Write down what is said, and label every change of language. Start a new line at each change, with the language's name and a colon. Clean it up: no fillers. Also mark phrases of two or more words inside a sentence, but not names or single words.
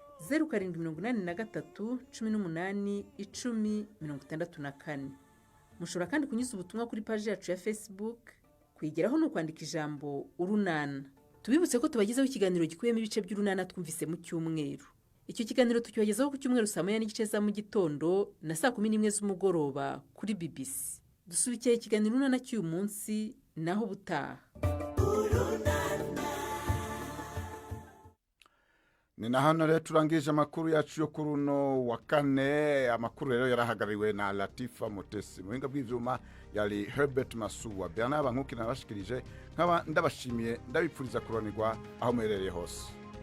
Kinyarwanda: 0783181064 mushobora kandi kunyuza ubutumwa kuri page yacu ya Facebook kuyigeraho no kwandika ijambo urunana tubibutse ko tubagezaho ikiganiro gikuyemo ibice by'urunana twumvise mu cyumweru icyo kiganiro tukibagezaho ku cyumweru saa 9:30 za mu gitondo na saa 11 z'umugoroba kuri BBC dusubikiye ikiganiro urunana cy'uyu munsi naho butaha
Rundi: ni na hano rero turangije amakuru yacu yo kuri uno wa kane amakuru rero yarahagariwe na Latifa Mutesi muhinga bw'ivyuma yari Herbert Masuwa Bernard Bankuki nabashikirije nkaba ndabashimiye ndabipfuriza kuronirwa aho muherereye hose